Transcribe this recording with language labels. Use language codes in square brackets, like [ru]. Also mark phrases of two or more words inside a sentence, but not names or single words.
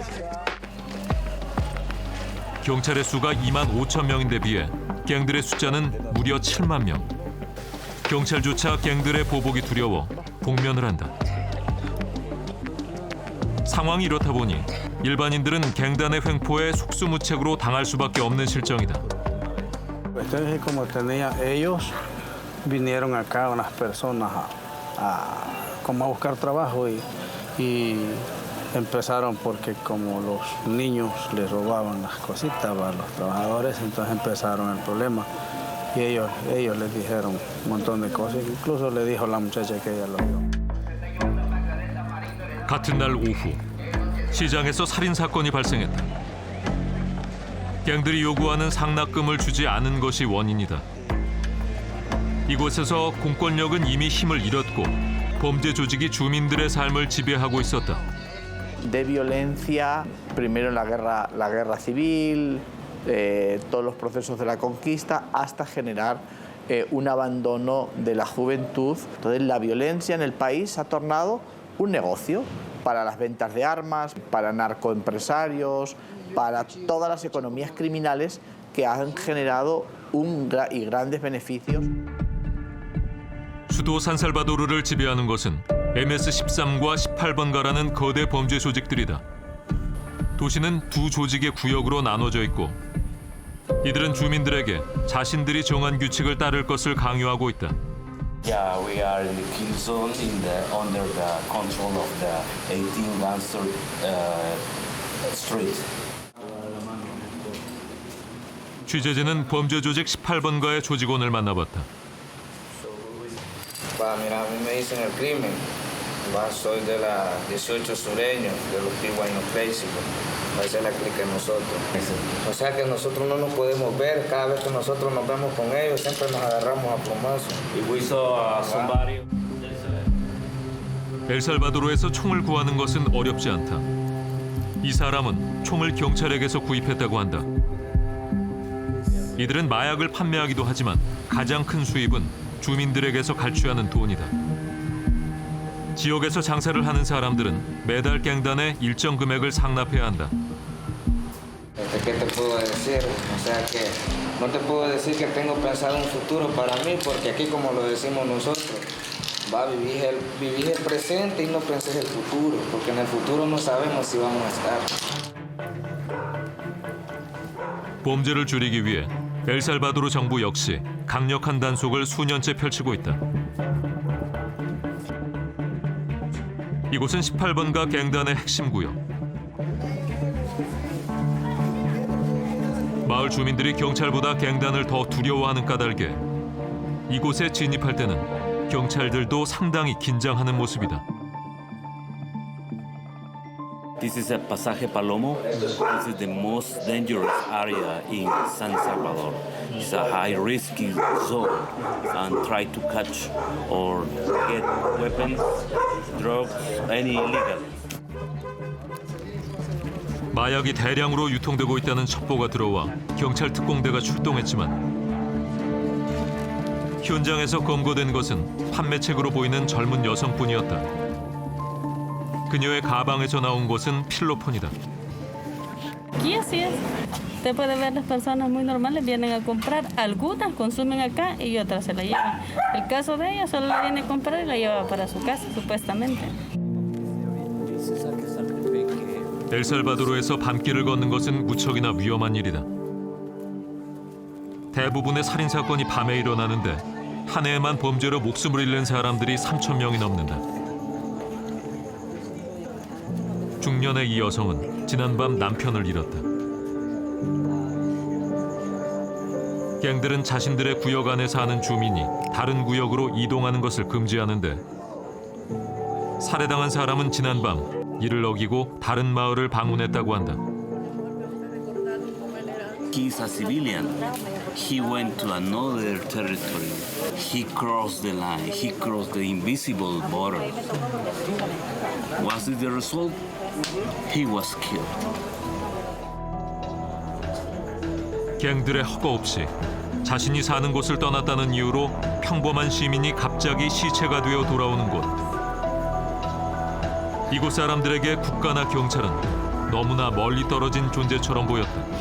[ko] 경찰의 수가 2만 5천 명인데 비해 갱들의 숫자는 무려 7만 명. 경찰조차 갱들의 보복이 두려워 복면을 한다. 상황이 이렇다 보니 일반인들은 갱단의 횡포에 속수무책으로 당할 수밖에 없는 실정이다. [es] Como tenía ellos vinieron acá unas personas como a buscar trabajo y empezaron porque como los niños les robaban las cositas a los trabajadores, entonces empezaron el problema. Y ellos les dijeron un montón de cosas, incluso le dijo la muchacha que ella lo vio. [ko] 같은 날 오후 시장에서 살인 사건이 발생했다. 갱들이 요구하는 상납금을 주지 않은 것이 원인이다. 이곳에서 공권력은 이미 힘을 잃었고 범죄 조직이 주민들의 삶을 지배하고 있었다. [es] De violencia, primero la guerra civil, todos los procesos de la conquista, hasta generar un abandono de la juventud. Entonces la violencia en el país se ha tornado un negocio para las ventas de armas, para narcoempresarios, para todas las economías criminales que han generado y grandes beneficios. [ko] 수도 산살바도르를 지배하는 것은 MS-13과 18번가라는 거대 범죄 조직들이다. 도시는 두 조직의 구역으로 나눠져 있고 이들은 주민들에게 자신들이 정한 규칙을 따를 것을 강요하고 있다. [en] Yeah, we are in the kill zone under the control of the 18 gangster street. [ko] 취재진은 범죄 조직 18번가의 조직원을 만나봤다. [es] Mira, a mí me dicen el crimen. Soy de la 18 sureño, de los piguanos clásicos. Esa es la clica de nosotros. O sea que nosotros no nos podemos ver. Cada vez que nosotros nos vemos con ellos, siempre nos agarramos a plomazos. [en] Y we saw somebody. [ko] 엘살바도르에서 총을 구하는 것은 어렵지 않다. 이 사람은 총을 경찰에게서 구입했다고 한다. 이들은 마약을 판매하기도 하지만 가장 큰 수입은 주민들에게서 갈취하는 돈이다. 지역에서 장사를 하는 사람들은 매달 갱단에 일정 금액을 상납해야 한다. [es] ¿Qué te puedo decir? O sea que no te puedo decir que tengo pensado un futuro para mí, porque aquí, como lo decimos nosotros, vivir el presente y no penses el futuro, porque en el futuro no sabemos si vamos a estar. [ko] 범죄를 줄이기 위해 엘살바도르 정부 역시 강력한 단속을 수년째 펼치고 있다. 이곳은 18번가 갱단의 핵심 구역. 마을 주민들이 경찰보다 갱단을 더 두려워하는 까닭에 이곳에 진입할 때는 경찰들도 상당히 긴장하는 모습이다. [en] This is a Pasaje Palomo. This is the most dangerous area in San Salvador. It's a high-risk zone and try to catch or get weapons, drugs, any illegal. [ko] 마약이 대량으로 유통되고 있다는 첩보가 들어와 경찰 특공대가 출동했지만 현장에서 검거된 것은 판매책으로 보이는 젊은 여성뿐이었다. 그녀의 가방에서 나온 것은 필로폰이다. [es] Aquí así es. Usted puede ver las personas muy normales vienen a comprar, algunas consumen acá y otras se la llevan. El caso de ella solo la viene a comprar y la lleva para su casa, supuestamente. [ko] 엘살바도르에서 밤길을 걷는 것은 무척이나 위험한 일이다. 대부분의 살인 사건이 밤에 일어나는데 한 해에만 범죄로 목숨을 잃는 사람들이 3,000명이 넘는다. 중년의 이 여성은 지난밤 남편을 잃었다. 갱들은 자신들의 구역 안에 사는 주민이 다른 구역으로 이동하는 것을 금지하는데 살해당한 사람은 지난밤 이를 어기고 다른 마을을 방문했다고 한다. [en] He's a civilian. He went to another territory. He crossed the line. He crossed the invisible border. Was it the result? He was killed. [ko] 갱들의 허가 없이 자신이 사는 곳을 떠났다는 이유로 평범한 시민이 갑자기 시체가 되어 돌아오는 곳. 이곳 사람들에게 국가나 경찰은 너무나 멀리 떨어진 존재처럼 보였다.